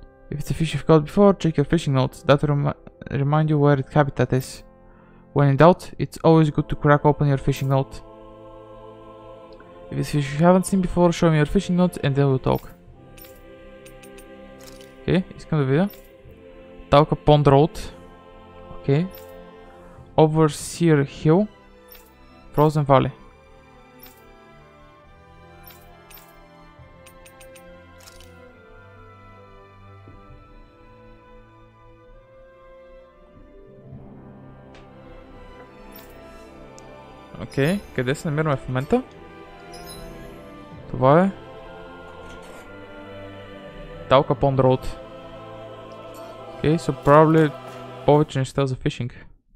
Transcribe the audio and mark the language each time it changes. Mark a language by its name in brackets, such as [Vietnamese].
[English] If it's a fish you've caught before, check your fishing notes. That will remind you where its habitat is. When in doubt, it's always good to crack open your fishing note. If it's fish you haven't seen before, show me your fishing notes and then we'll talk. [Bulgarian] Okay, искам да видя. [English] Tauca Pond Road. Okay. Overseer Hill. Frozen Valley. [Bulgarian] Окей, къде се намираме в момента? Това е Tauca Pond Road. [English] Okay, so probably [Bulgarian] повече неща за фишинг.